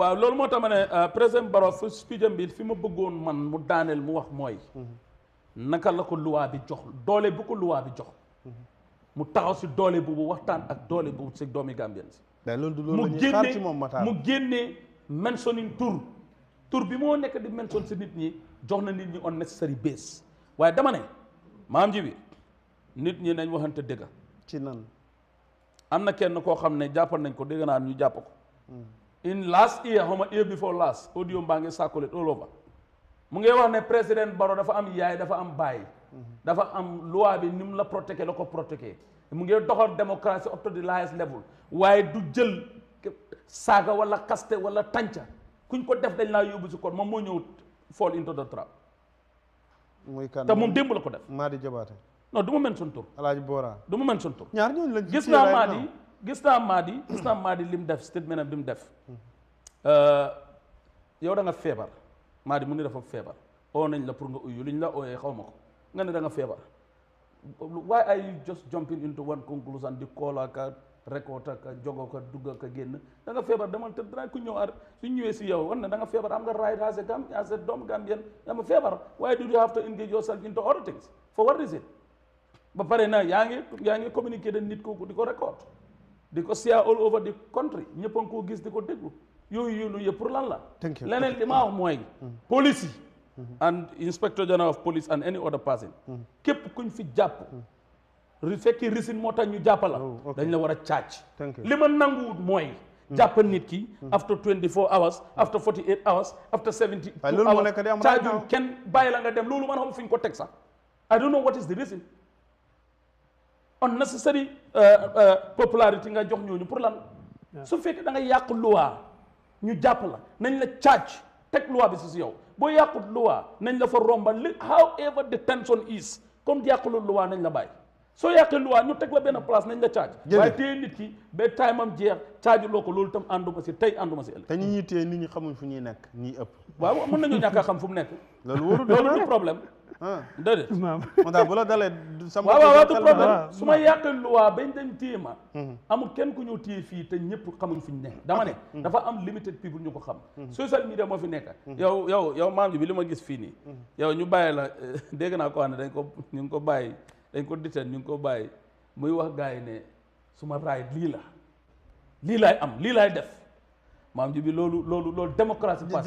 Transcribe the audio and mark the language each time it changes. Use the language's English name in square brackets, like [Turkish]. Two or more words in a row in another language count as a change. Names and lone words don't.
[Wolof] waaw loolu moo tax ma ne président Barrow fu speech am bi fi ma bëggoon man mu daaneel mu wax mooy naka la ko luwaa bi jox doole bu ko luwaa bi jox mu taxaw si doole boobu waxtaan ak doole boobu si doomi Gambien si mu génnee mentioning tur bi moo nekk di mention si nit ñi jox na nit ñi [English] unnecessary base [Wolof] waaye dama ne maam ji bi nit ñi nañ waxante dëgg ci nan am na kenn koo xam ne jàppal nañ ko dégg naa ñu jàpp ko [English] in last year [Wolof] xaw ma [English] year before last [Wolof] audio mbaa ngi circulate [English] all over [Wolof] mu ngi wax ne président Barrow dafa am yaay dafa am baay dafa am loi bi ni mu la protégé la ko protégé mu ngi doxal démocratie [English] up to the highest level [Wolof] waaye du jël saaga wala kaste wala tànca kuñ ko def dañ laa yóbbu si kon moom moo ñëw [English] fall into the trap [Wolof] muy kan te moom démb la ko def Madi Jabaate non du ma mention tur Alaaji Bora du ma mention tur ñaar ñooñu lañ gis naa Madi gis naa Madi lim def statement am bi mu def yow da nga feebar Madi mu ne dafa feebar oo nañ la pour nga uyu liñ la ooyee xaw ma ko nga ne da nga feebar [English] why are you just jumping into one conclusion [Wolof] di call ak record ak jogo ka dugg ak génn da nga feebar demal te dana ku ñëw su ñëwee si yow wan ne da nga feebar am nga right as a dom Gambian am feebar [English] why do you have to engage yourself into other things for what reason [Wolof] ba pare na yaa ngi communiquer de nit kooku di ko record di ko share [English] all over the country [Wolof] ñëpp a ngi koo gis di ko déglu yooyu yëpp pour lan la leneen li ma wax mooy police yi [English] and inspector general of police and any other person [Wolof] képp kuñ fi jàpp fekki risin moo tax ñu jàppala dañ la war a caac li ma nanguwut mooy jàpp nit ki [English] after 24 hours after 48 hours after 72 hours [Wolof] caaju kenn bàyyi la nga dem loolu man xam fi ñu ko teg sax [English] I don't know what is the reason unnecessary popularity [Wolof] nga jox ñooñu pour lan su fekkee da nga yàq loi ñu jàpp la nañ la caac teg loi bi si yow boo yàqut loi nañ la fa romba li [English] however the tension is [Wolof] comme yàqulul loi nañ la bàyyi soo yàqee loi ñu teg la benn place nañ la caaj waaye téye nit ki ba time am jeex caajuloo ko loolu tam ànduma si tey ànduma si ëllëg te ñi téye nit ñi xamuñ fu ñuy nekk ñi ëpp waaw mën nañu ñàkk a xam fu mu nekk loolu du problème déedéet moo tax bu la dalee waaw du problème su ma yàqee loi bañ dem téye ma amul kenn ku ñëw téye fii te ñëpp xamuñ fu ñu nekk dama ne dafa am [English] limited people [Wolof] ñu ko xam [English] social media [Wolof] moo fi nekk yow maam ji bi li ma gis fii nii yow ñu bàyyi la dégg naa ko wax ne ñu ngi ko bàyyi dañ ko diteen ñu ngi ko bàyyi muy wax gars yi ne suma raay lii laay am lii laay def maam ji bi loolu démocratie passé